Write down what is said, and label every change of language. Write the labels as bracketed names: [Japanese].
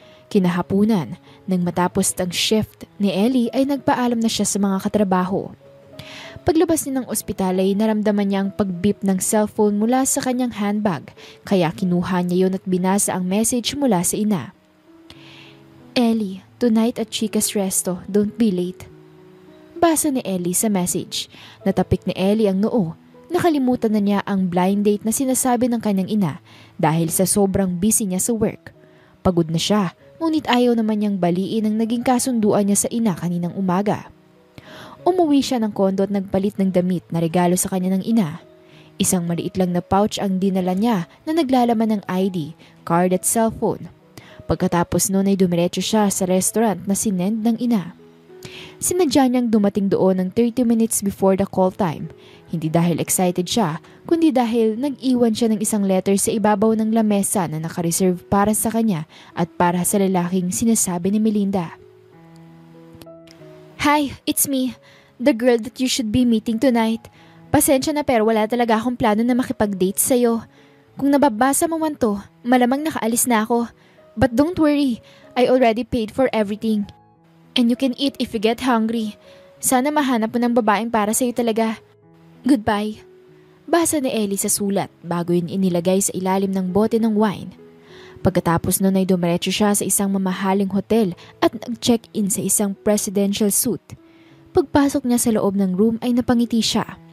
[Filipino] Kinahapunan, nang matapos ang shift ni Ellie ay nagpaalam na siya sa mga katrabaho. Paglabas niya ng ospital ay naramdaman niya ang pag-beep ng cellphone mula sa kanyang handbag, kaya kinuha niya yon at binasa ang message mula sa ina. [English] Ellie, tonight at Chica's Resto, don't be late. [Filipino] Basa ni Ellie sa message. Natapik ni Ellie ang noo. Nakalimutan na niya ang blind date na sinasabi ng kanyang ina dahil sa sobrang busy niya sa work. Pagod na siya, ngunit ayaw naman niyang baliin ang naging kasunduan niya sa ina kaninang umaga. Umuwi siya ng kondo at nagpalit ng damit na regalo sa kanya ng ina. Isang maliit lang na pouch ang dinala niya na naglalaman ng ID, card at cellphone. Pagkatapos noon ay dumiretso siya sa restaurant na sinend ng ina. Sinadya niyang dumating doon ng [English] 30 minutes before the call time. [Filipino] Hindi dahil excited siya, kundi dahil nag-iwan siya ng isang letter sa ibabaw ng lamesa na nakareserve para sa kanya at para sa lalaking sinasabi ni Melinda. [English] Hi, it's me, the girl that you should be meeting tonight. [Filipino] Pasensya na pero wala talaga akong plano na makipag-date sa'yo. Kung nababasa mo man to, malamang nakaalis na ako. [English] But don't worry, I already paid for everything. And you can eat if you get hungry. [Filipino] Sana mahanap mo ng babaeng para sa'yo talaga. Goodbye. Basa ni Ellie sa sulat bago yun inilagay sa ilalim ng bote ng wine. Pagkatapos nun ay dumiretso siya sa isang mamahaling hotel at nag-check-in sa isang presidential suite. Pagpasok niya sa loob ng room ay napangiti siya.